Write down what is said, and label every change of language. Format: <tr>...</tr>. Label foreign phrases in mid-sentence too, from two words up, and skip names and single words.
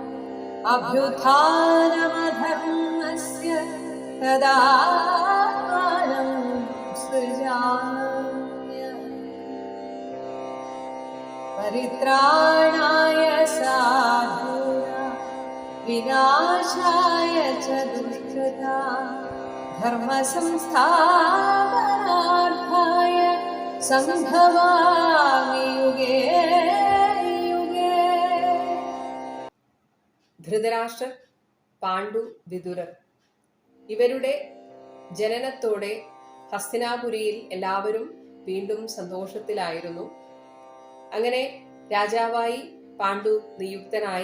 <sa>अभ्युत्थानमधर्मस्य तदात्मानं सृजाम्यहम् परित्राणाय साधूनां विनाशाय च दुष्कृतां धर्मसंस्थापनार्थाय सम्भवामि युगे युगे.</sa> <ml>ധൃതരാഷ്ട്രർ, പാണ്ഡു, വിതുരർ ഇവരുടെ ജനനത്തോടെ ഹസ്തിനാപുരിയിൽ എല്ലാവരും വീണ്ടും സന്തോഷത്തിലായിരുന്നു. അങ്ങനെ രാജാവായി പാണ്ഡു നിയുക്തനായി.</ml>